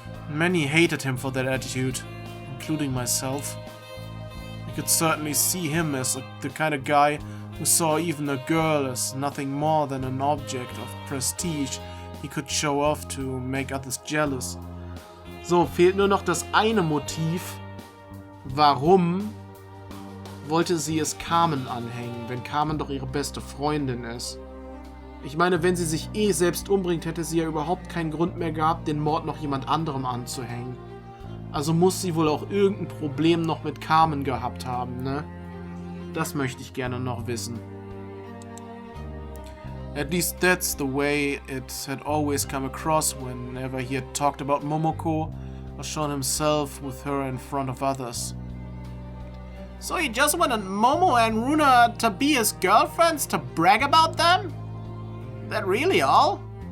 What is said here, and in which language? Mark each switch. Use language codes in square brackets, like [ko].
[en] Many hated him for that attitude, including myself. I could certainly see him as the kind of guy who saw even a girl as nothing more than an object of prestige he could show off to make others jealous. [de] So, fehlt nur noch das eine Motiv. Warum wollte sie es Carmen anhängen, wenn Carmen doch ihre beste Freundin ist? Ich meine, wenn sie sich selbst umbringt, hätte sie ja überhaupt keinen Grund mehr gehabt, den Mord noch jemand anderem anzuhängen. Also muss sie wohl auch irgendein Problem noch mit Carmen gehabt haben, ne? Das möchte ich gerne noch wissen. [en] At least that's the way it had always come across whenever he had talked about Momoko or shown himself with her in front of others. So he just wanted Momo and Runa to be his girlfriends to brag about them? That really all?